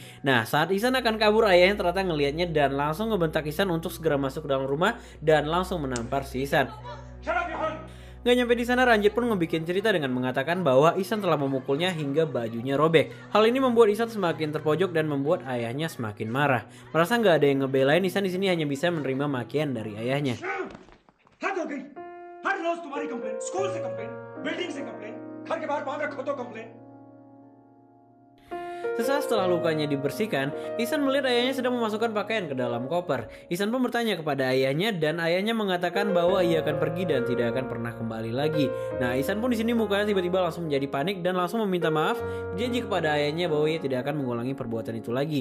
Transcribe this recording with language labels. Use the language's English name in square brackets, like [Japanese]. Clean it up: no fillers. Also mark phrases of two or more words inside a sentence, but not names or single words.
[Indonesian] Nah, saat Ihsan akan kabur, ayahnya ternyata ngelihatnya dan langsung ngebentak Ihsan untuk segera masuk ke dalam rumah dan langsung menampar si Ihsan. Gak nyampe di sana, Ranjit pun ngebikin cerita dengan mengatakan bahwa Ihsan telah memukulnya hingga bajunya robek. Hal ini membuat Ihsan semakin terpojok dan membuat ayahnya semakin marah. Merasa nggak ada yang ngebelain, Ihsan di sini hanya bisa menerima makian dari ayahnya. [Hindi] हद हो गई। हर रोज तुम्हारी कंप्लेन, स्कूल से कंप्लेन, बिल्डिंग से कंप्लेन, घर के बाहर बांध रखो तो कंप्लेन। [Indonesian] Sesaat setelah lukanya dibersihkan, Ihsan melihat ayahnya sedang memasukkan pakaian ke dalam koper. Ihsan pun bertanya kepada ayahnya dan ayahnya mengatakan bahwa ia akan pergi dan tidak akan pernah kembali lagi. Nah, Ihsan pun di sini mukanya tiba-tiba langsung menjadi panik dan langsung meminta maaf, berjanji kepada ayahnya bahwa ia tidak akan mengulangi perbuatan itu lagi.